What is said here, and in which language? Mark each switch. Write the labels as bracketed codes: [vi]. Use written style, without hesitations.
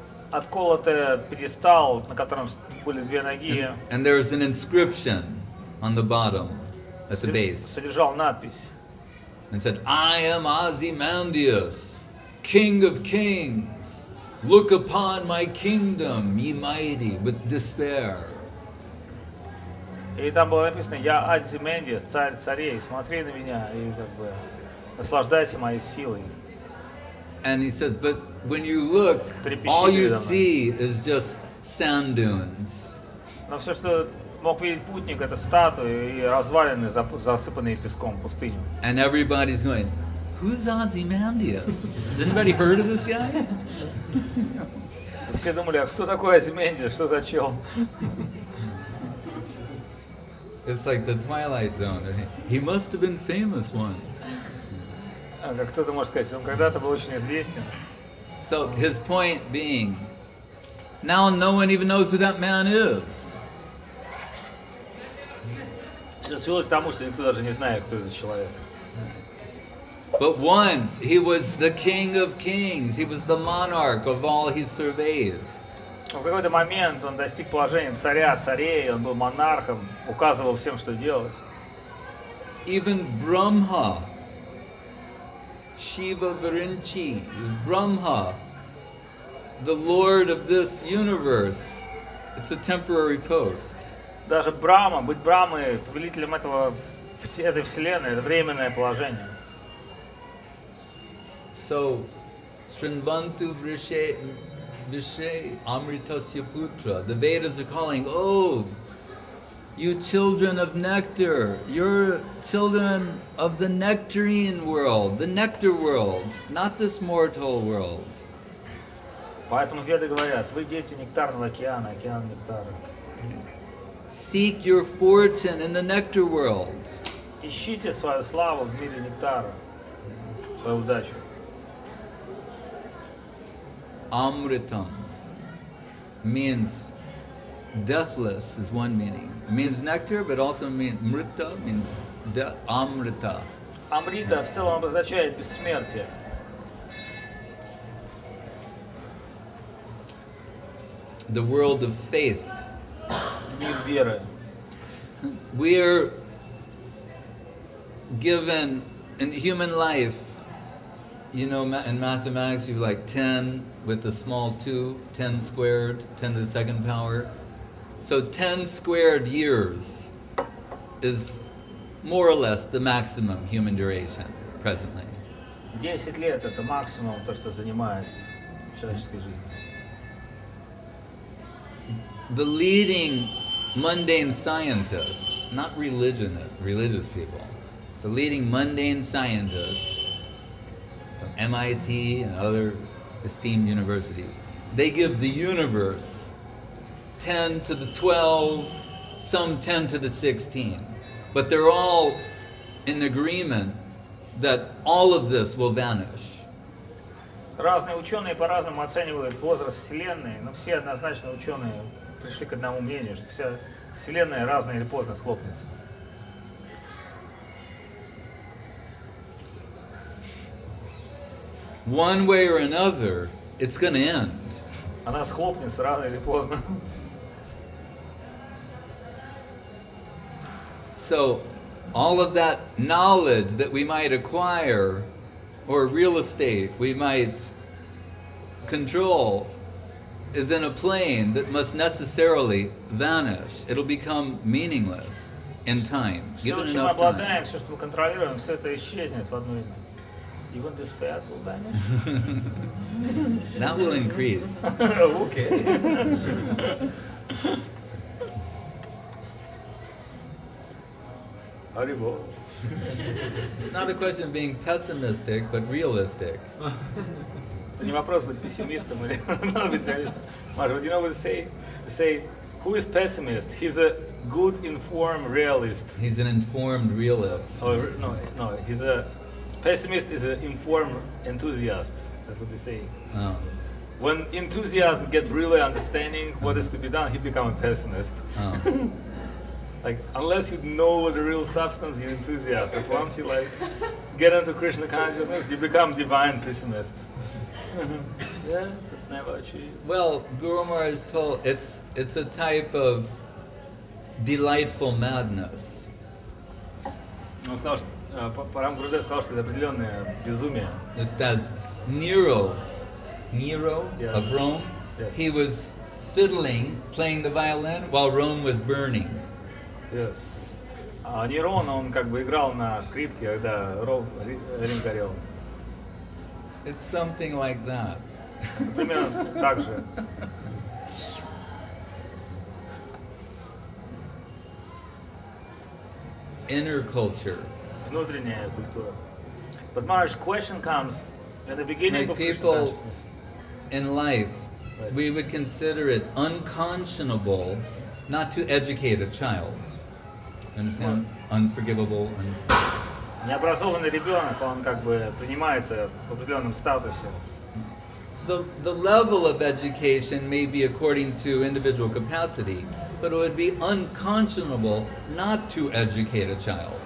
[ru] Отколотый пьедестал, на котором были две ноги. [en] And there was an inscription on the bottom at the base. [ru] Содержал надпись. [en] And said, I am Azimendиус, King of Kings. Look upon my kingdom, ye mighty, with despair. [ru] И там было написано: «Я Азимендиус, царь царей, смотри на меня и как бы наслаждайся моей силой». [en] And he says, but when you look, all you see is just sand dunes. [ru] Но все, что мог видеть путник, это статуи и развалины, засыпанные песком, пустыню. [en] And everybody's going, who's Azimendиus? Has anybody heard of this guy? [ru] Все думали, а кто такой Азимендиус, что за чел? [en] It's like the Twilight Zone. He must have been famous once. [ru] Как кто-то может сказать, он когда-то был очень известен. [en] So his point being, now no one even knows who that man is. [ru] Все свелось к тому, что никто даже не знает, кто этот человек. [en] But once he was the king of kings. He was the monarch of all he surveyed. [ru] В какой-то момент он достиг положения царя, царей, он был монархом, указывал всем, что делать. [en] Even Brahma, Shiva Virinchi, Brahma, the lord of this universe, it's a temporary post. [ru] Даже Брахма, быть Брахмой, повелителем этой вселенной, это временное положение. [sa] So, Srinvantu Vrishe Amritasya Putra. [en] The Vedas are calling, oh, you children of nectar, you're children of the nectarine world, the nectar world, not this mortal world. [ru] Поэтому Веды говорят, вы дети нектарного океана, океан нектара. [en] Seek your fortune in the nectar world. [ru] Ищите свою славу в мире нектара, свою удачу. [en] Amritam means deathless is one meaning. It means nectar, but also means mrita means amrita. [ru] Амрита в целом обозначает бессмертие. [en] The world of faith. [ru] Мир веры. [en] We're given in human life, you know, in mathematics you have like 10 with the small 2, 10 squared, 10 to the second power. So 10 squared years is more or less the maximum human duration presently. [ru] 10 лет это максимум, то, что занимает человеческой жизни. [en] The leading mundane scientists, not religious people, the leading mundane scientists from MIT and other esteemed universities, they give the universe 10 to the 12, some 10 to the 16. But they're all in agreement that all of this will vanish. [ru] Разные ученые по-разному оценивают возраст Вселенной, но все однозначно ученые пришли к одному мнению, что вся Вселенная рано или поздно схлопнется. [en] One way or another, it's going to end. [ru] Она схлопнется рано или поздно. [en] So, all of that knowledge that we might acquire, or real estate we might control, is in a plane that must necessarily vanish. It'll become meaningless in time, given [ru] Все, чем мы [en] enough [ru] обладаем, [en] time. [ru] все, что мы контролируем, все это исчезнет в одно время. [en] Even this fat will vanish? That will increase. Okay. It's not a question of being pessimistic, but realistic. [ru] Это не вопрос быть пессимистом или надо быть реалистом. [en] What you know what they say? They say, who is pessimist? He's a good informed realist. He's an informed realist. Or no, he's a pessimist is an informed enthusiast. That's what they say. Oh. When enthusiasts get really understanding what is to be done, he becomes a pessimist. Oh. Like, unless you know the real substance, you're enthusiast. But once you get into Krishna consciousness, you become divine pessimist. Yes, it's never achieved. Well, Guru Maharaj is told it's a type of delightful madness. [ru] Он сказал, что Парам Гурудев сказал, что это определенное безумие. [en] Just as Nero Yes. of Rome, Yes. he was fiddling, playing the violin while Rome was burning. Yes. [ru] А Нерон, он как бы играл на скрипке, когда Рим горел. [en] It's something like that. [ru] Примерно так же. [en] Inner culture. [ru] Внутренняя культура. [en] But Maharaj, question comes at the beginning Like of Krishna people consciousness. in life, we would consider it unconscionable not to educate a child. Understand? Unforgivable. [ru] Необразованный ребенок, он как бы принимается в определенном статусе. [en] The level of education may be according to individual capacity, but it would be unconscionable not to educate a child.